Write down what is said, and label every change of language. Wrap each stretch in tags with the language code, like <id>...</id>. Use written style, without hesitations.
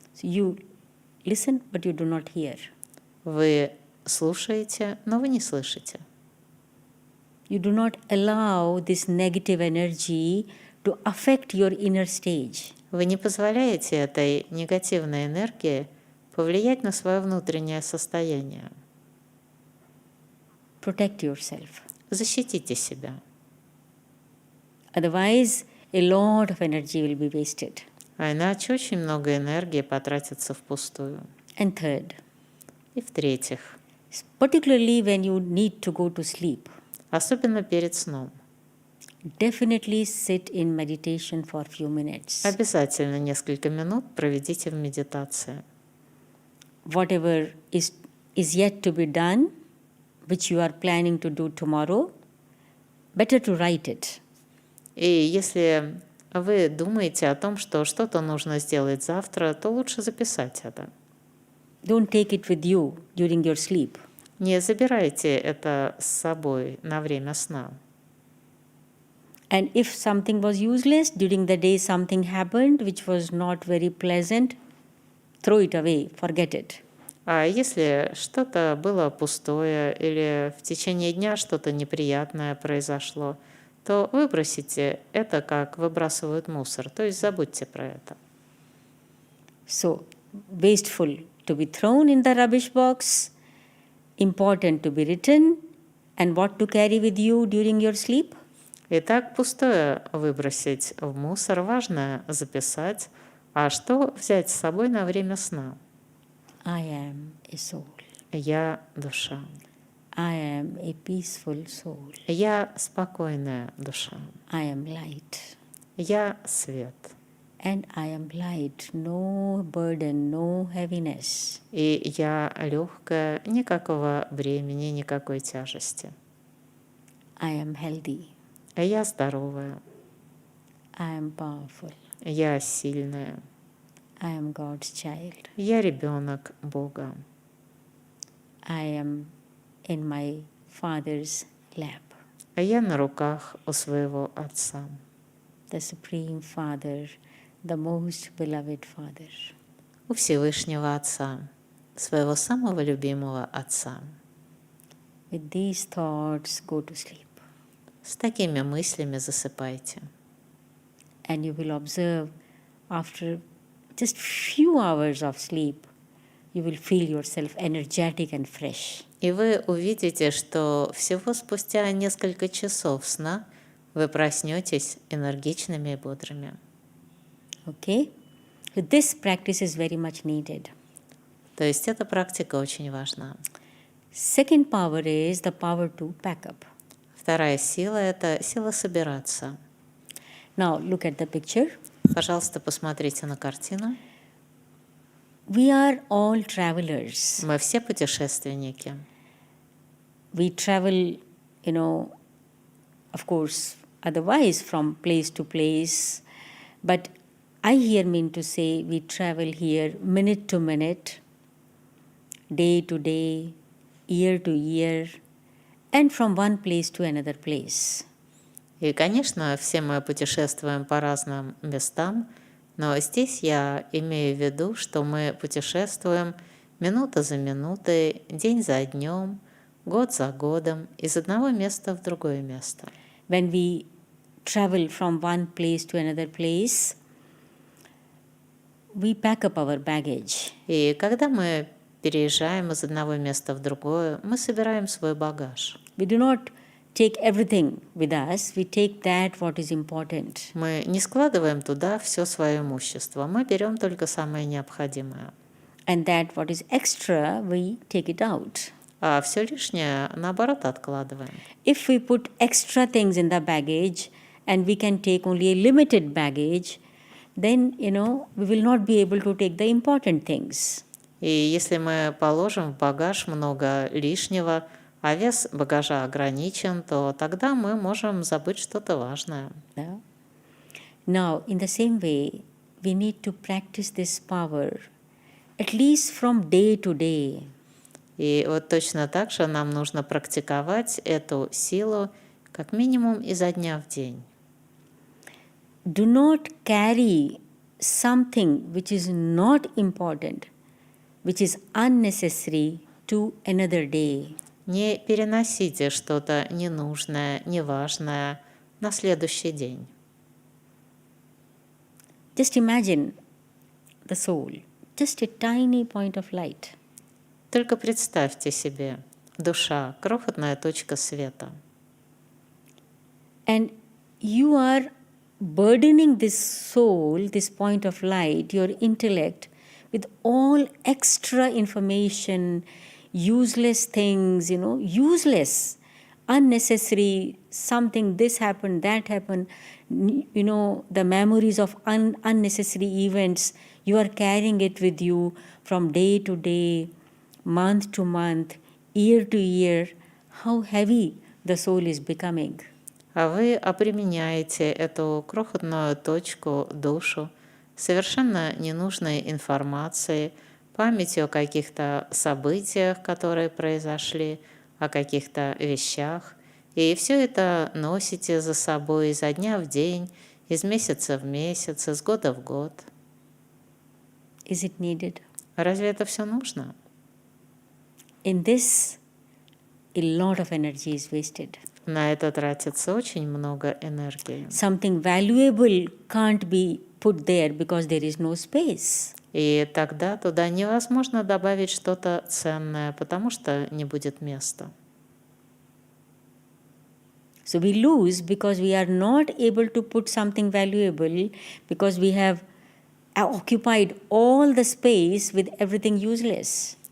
<en>So you listen, but you do not hear.</en> <ru>Вы слушаете, но вы не слышите.</ru> <en>You do not allow this negative energy to affect your inner stage.</en> <ru>Вы не позволяете этой негативной энергии повлиять на свое внутреннее состояние.</ru> <en>Protect yourself.</en> <ru>Защитите себя.</ru> <en>Otherwise, a lot of energy will be wasted.</en> <ru>А иначе очень много энергии потратится впустую.</ru> <en>And third,</en> <ru>И в-третьих,</ru> <en>particularly when you need to go to sleep,</en> <ru>особенно перед сном,</ru> <en>definitely sit in meditation for a few minutes.</en> <ru>обязательно несколько минут проведите в медитации.</ru> <en>Whatever is yet to be done, which you are planning to do tomorrow, better to write it.</en> <ru>И если вы думаете о том, что что-то нужно сделать завтра, то лучше записать это.</ru> <en>Don't take it with you during your sleep.</en> <ru>Не забирайте это с собой на время сна.</ru> <en>And if something was useless, during the day something happened which was not very pleasant, throw it away, forget it.</en> <ru>А если что-то было пустое или в течение дня что-то неприятное произошло, то выбросите это, как выбрасывают мусор, то есть забудьте про это.</ru> <en>So, wasteful to be thrown in the rubbish box, important to be written, and what to carry with you during your sleep?</en> <ru>Итак, пустое выбросить в мусор, важно записать, а что взять с собой на время сна?</ru> <en>I am a soul.</en> <ru>Я душа.</ru> <en>I am a peaceful soul.</en> <ru>Я спокойная душа.</ru> <en>I am light.</en> <ru>Я свет.</ru> <en>And I am light, no burden, no heaviness.</en> <ru>И я легкая, никакого бремени, никакой тяжести.</ru> <en>I am healthy.</en> <ru>Я здоровая.</ru> <en>I am powerful.</en> <ru>Я сильная.</ru> <en>I am God's child.</en> <ru>Я ребенок Бога.</ru> <en>I am in my Father's lap.</en> <ru>Я на руках у своего Отца.</ru> <en>The Supreme Father, the most beloved Father.</en> <ru>У Всевышнего Отца, своего самого любимого Отца.</ru> <en>With these thoughts, go to sleep.</en> <ru>С такими мыслями засыпайте.</ru> <en>And you will observe after just few hours of sleep, you will feel yourself energetic and fresh.</en> <ru>И вы увидите, что всего спустя несколько часов сна вы проснетесь энергичными и бодрыми.</ru> <en>Okay? So this practice is very much needed.</en> <ru>То есть эта практика очень важна.</ru> <en>Second power is the power to pack up.</en> <ru>Вторая сила – это сила собираться.</ru> <en>Now look at the picture.</en> <ru>Пожалуйста, посмотрите на картину.</ru> <en>We are all travelers.</en> <ru>Мы все путешественники.</ru> <en>We travel, of course, otherwise from place to place. But I here mean to say we travel here minute to minute, day to day, year to year, and from one place to another place.</en> <ru>И, конечно, все мы путешествуем по разным местам, но здесь я имею в виду, что мы путешествуем минута за минутой, день за днем, год за годом, из одного места в другое место.</ru> <en>When we travel from one place to another place, we pack up our baggage.</en> <ru>И когда мы переезжаем из одного места в другое, мы собираем свой багаж.</ru> <en>We do not take everything with us, we take that what is important.</en> <ru>Мы не складываем туда все свое имущество, мы берем только самое необходимое.</ru> <en>And that what is extra, we take it out.</en> <ru>А все лишнее, наоборот, откладываем.</ru> <en>If we put extra things in the baggage and we can take only a limited baggage, then, we will not be able to take the important things.</en> <ru>И если мы положим в багаж много лишнего, а вес багажа ограничен, то тогда мы можем забыть что-то важное.</ru> <en>Yeah? Now, in the same way, we need to practice this power at least from day to day.</en> <ru>И вот точно так же нам нужно практиковать эту силу как минимум изо дня в день.</ru> <en>Do not carry something which is not important, which is unnecessary to another day.</en> <ru>Не переносите что-то ненужное, неважное на следующий день.</ru> <en>Just imagine the soul, just a tiny point of light.</en> <ru>Только представьте себе, душа, крохотная точка света.</ru> <en>And you are burdening this soul, this point of light, your intellect, with all extra information, useless things, useless, unnecessary, something, this happened, that happened, the memories of unnecessary events, you are carrying it with you from day to day, month to month, year to year. How heavy the soul is becoming.</en> <ru>А вы обременяете эту крохотную точку, душу, совершенно ненужной информацией, памятью о каких-то событиях, которые произошли, о каких-то вещах. И все это носите за собой изо дня в день, из месяца в месяц, из года в год.</ru> <en>Is it needed?</en> <ru>Разве это все нужно?</ru> <en>In this, a lot of energy is wasted.</en> <ru>На это тратится очень много энергии.</ru> <en>Something valuable can't be put there because there is no space.</en> <ru>И тогда туда невозможно добавить что-то ценное, потому что не будет места.</ru> <en>So we lose because we are not able to put something valuable because we have occupied all the space with everything useless.</en>